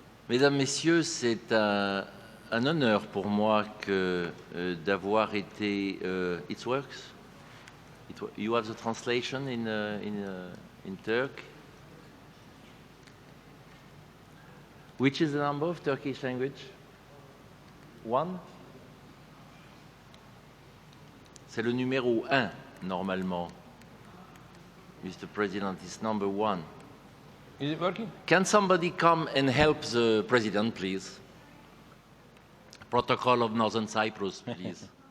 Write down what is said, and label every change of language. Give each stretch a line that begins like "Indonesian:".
French: Mesdames, Messieurs, c'est un honneur pour moi d'avoir été.
English: It works. You have the translation in Turk. Which is the number of Turkish language? 1.
French: C'est le numéro 1 normalement.
English: Mr. President, it's number 1. Is it working? Can somebody come and help the president, please? Protocol of Northern Cyprus, please.